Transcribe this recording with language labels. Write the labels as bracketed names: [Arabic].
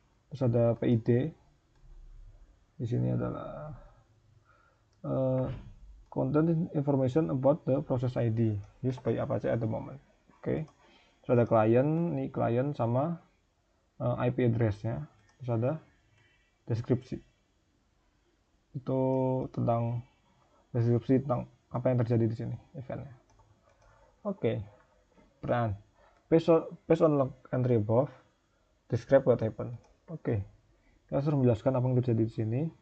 [Indonesian] Terus ada PID, di sini adalah [English] content information about the process ID used by Apache at the moment. [Indonesian] Oke, terus ada client, ini client sama IP address-nya. Terus ada deskripsi, itu tentang deskripsi tentang apa yang terjadi di sini, eventnya. Oke, pertanyaan, [English] based on log entry above, describe what happened. [Indonesian] Oke, kita suruh menjelaskan apa yang terjadi di sini.